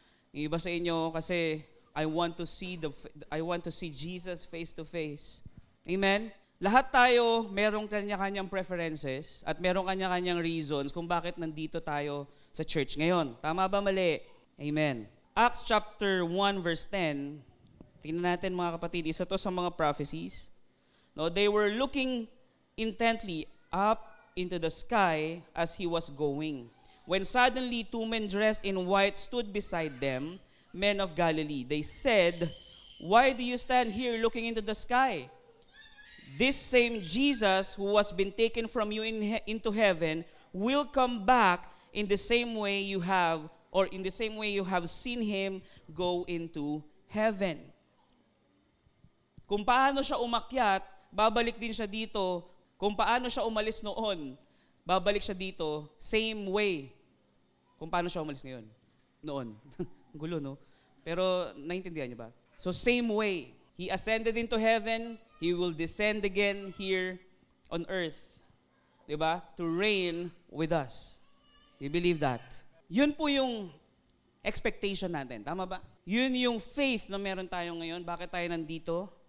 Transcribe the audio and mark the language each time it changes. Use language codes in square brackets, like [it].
[tl] Yung iba sa inyo kasi [en] I want to see Jesus face to face. Amen? [tl] Lahat tayo merong kanya-kanyang preferences at merong kanya-kanyang reasons kung bakit nandito tayo sa church ngayon. Tama ba, mali? Amen. [en] Acts chapter 1 verse 10. [tl] Tingnan natin, mga kapatid, isa to sa mga prophecies. [en] No, they were looking intently up into the sky as he was going, when suddenly 2 men dressed in white stood beside them, men of Galilee. They said, "Why do you stand here looking into the sky? This same Jesus who has been taken from you into heaven will come back in the same way you have seen him go into heaven." [tl] Kung paano siya umakyat, babalik din siya dito. Kung paano siya umalis noon, babalik siya dito, same way. Kung paano siya umalis ngayon. Noon. Gulo, no? Pero, naintindihan niyo ba? [en] So, same way. He ascended into heaven, He will descend again here on earth. Diba? To reign with us. You believe that? [tl] Yun po yung expectation natin. Tama ba? Yun yung faith na meron tayo ngayon. Bakit tayo nandito?